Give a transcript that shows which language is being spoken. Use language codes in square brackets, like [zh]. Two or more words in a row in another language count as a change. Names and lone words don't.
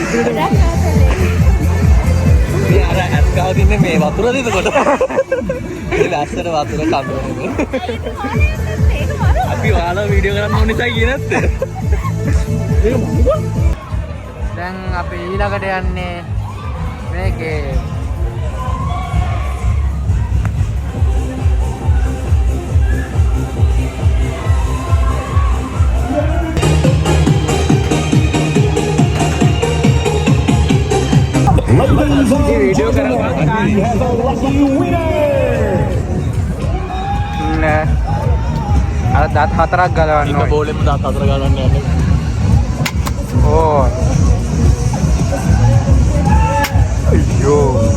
[si] මේ අර ඇස් ගාව තින්නේ මේ වතුරද එතකොට? මේ ලස්සන වතුර කඳුරනේ. අපි ඔයාලා වීඩියෝ කරන්න ඕන නිසා කියේ නැත්තේ. ඒක මොකද? දැන් අපි ඊළඟට යන්නේ මේකේ [en] Ladies and gentlemen, we have a lucky winner. [si] අර දත් හතරක් ගලවන්න ඉන්න ඕනේ. බෝලෙම දාත් හතර ගන්න යන්නේ. ඕ. අයියෝ.